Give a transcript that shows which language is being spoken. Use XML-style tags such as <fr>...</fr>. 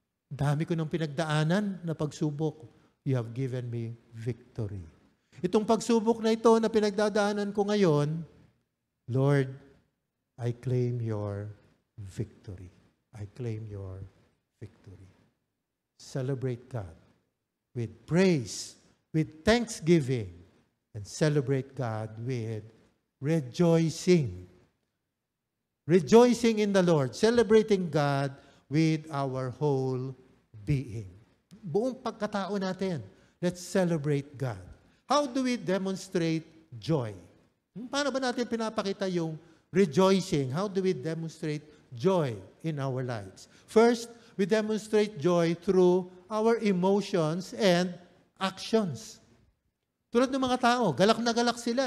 <tl>Dami ko ng pinagdaanan na pagsubok.</tl> <en>You have given me victory.</en> <tl>Itong pagsubok na ito na pinagdadaanan ko ngayon, Lord,</tl> <en>I claim your victory. I claim your victory. Celebrate God with praise, with thanksgiving, and celebrate God with rejoicing. Rejoicing in the Lord. Celebrating God with our whole being.</en> <tl>Buong pagkatao natin,</tl> <en>let's celebrate God. How do we demonstrate joy?</en> <tl>Paano ba natin pinapakita yung</tl> <en>rejoicing? How do we demonstrate joy in our lives? First, we demonstrate joy through our emotions and actions.</en> <tl>Tulad ng mga tao, galak na galak sila.</tl>